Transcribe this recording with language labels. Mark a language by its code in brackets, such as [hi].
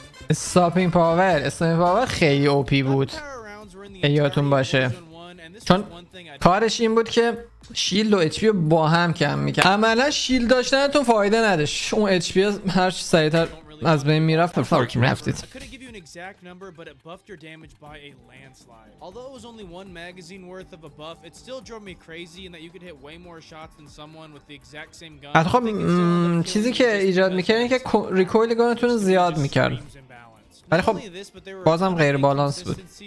[fa] استاپینگ پاور خیلی اوپی بود یادتون باشه، چون کارش این بود که شیلد و اچ پی با هم کم میکرد. عملا شیلد داشتنتون فایده نداشت، اون اچ پی هر چی سریعتر از بین میرفت فرق میرفتید. [en] exact number, but it buffed your damage by a landslide. Although it was only one magazine worth of a buff, it still drove me crazy in that you could hit way more shots than someone with the exact same gun. [fa] خب چیزی که ایجاد میکرد این که ریکویل گانتون زیاد میکرد، ولی خب بازم غیر بالانس بود.